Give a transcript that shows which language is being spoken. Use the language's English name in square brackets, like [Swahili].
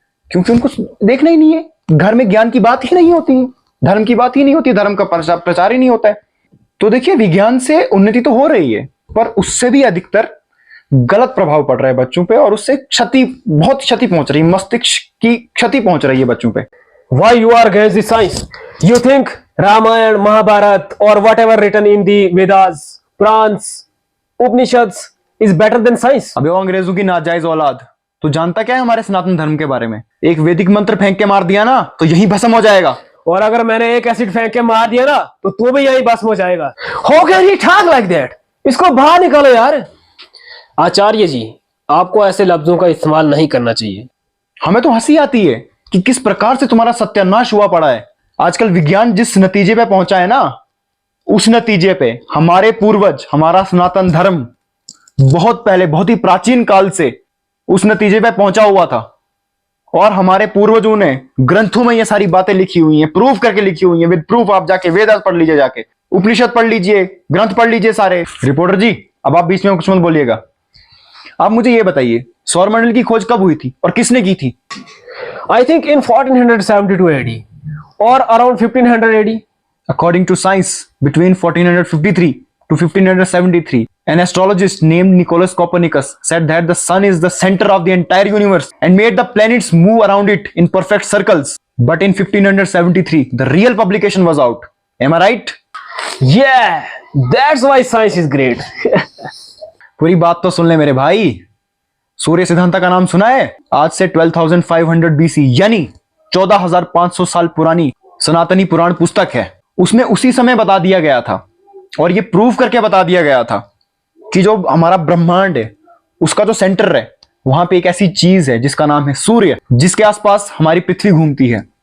[Hindi] क्योंकि उनको देखना ही नहीं है, घर में ज्ञान की बात ही नहीं होती है, धर्म की बात ही नहीं होती, धर्म का प्रचार ही नहीं होता है। तो देखिए, विज्ञान से उन्नति तो हो रही है, पर उससे भी अधिकतर गलत प्रभाव पड़ रहा है बच्चों पे, और उससे बहुत क्षति पहुंच रही है, मस्तिष्क की क्षति पहुंच रही है बच्चों पे। [English] Why you are against the science? You think Ramayana, Mahabharat or whatever written in the Vedas, Purans, Upanishads is better than science? [Hindi] अबे वो अंग्रेजों की नाजायज औलाद, तू जानता क्या है हमारे सनातन धर्म के बारे में? एक वैदिक मंत्र फेंक के मार दिया ना तो यही भस्म हो जाएगा। और अगर मैंने एक एसिड फेंक के मार दिया ना तो तू भी यही भस्म हो जाएगा। [English] How can you talk like that? [Hindi] इसको बाहर निकालो यार। आचार्य जी, आपको ऐसे लफ्जों का इस्तेमाल नहीं करना चाहिए। हमें तो हंसी आती है कि किस प्रकार से तुम्हारा सत्यानाश हुआ पड़ा है। आजकल विज्ञान जिस नतीजे पे पहुंचा है ना, उस नतीजे पे हमारे पूर्वज, हमारा सनातन धर्म बहुत पहले, बहुत ही प्राचीन काल से उस नतीजे पे पहुंचा हुआ था, और हमारे पूर्वजों ने ग्रंथों में ये सारी बातें लिखी हुई हैं, प्रूफ करके लिखी हुई हैं। विद प्रूफ आप जाके वेदास पढ़ लीजिए, जाके उपनिषद पढ़ लीजिए, ग्रंथ पढ़ लीजिए सारे। रिपोर्टर जी, अब आप बीच में कुछ मत बोलिएगा। आप मुझे ये बताइए, सौरमंडल की खोज कब हुई थी और किसने की थी? [English] I think in 1472 AD or around 1500 AD. According to science, between 1453 to 1573, an astrologist named Nicholas Copernicus said that the sun is the center of the entire universe and made the planets move around it in perfect circles. But in 1573, the real publication was out. Am I right? Yeah, that's why science is great. [Hindi] पूरी बात तो सुन ले मेरे भाई। सूर्य सिद्धांता का नाम सुना है? आज से 12,500 BC यानी 14,500 साल पुरानी सनातनी पुराण पुस्तक है। उसमें उसी समय बता दिया गया था, और ये प्रूव करके बता दिया गया था कि जो हमारा ब्रह्मांड है उसका जो सेंटर है, वहां पे एक ऐसी चीज है जिसका नाम है सूर्य, जिसके आसपास हमारी पृथ्वी घूमती है।